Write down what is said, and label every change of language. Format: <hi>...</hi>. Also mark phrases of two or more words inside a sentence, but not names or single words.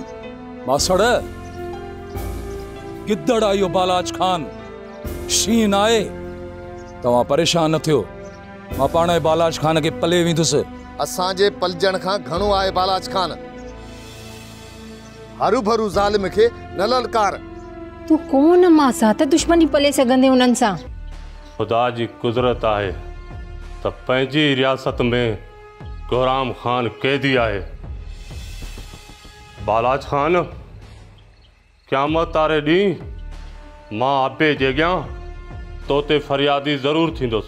<sd>मासड़ गिद्दड़ आयो बालाज खान शीन आए तव्हां परेशान न थियो। मां पाण बालाज खान के पले वेंदुसि। असांजे पलजण खां घणो आहे बालाज खान। हरू भरू ज़ालिम खे न ललकार। तू कौन मासा त दुश्मनी पले सघंदे उन्हनि सां। खुदा जी कुदरत आहे त पंहिंजी रियासत में गोराम खान कैदी आहे। बालाज खान क़यामत वारे ॾींहुं मां अबे जे अॻियां तो ते फरियादी ज़रूरु थींदुसि।</sd>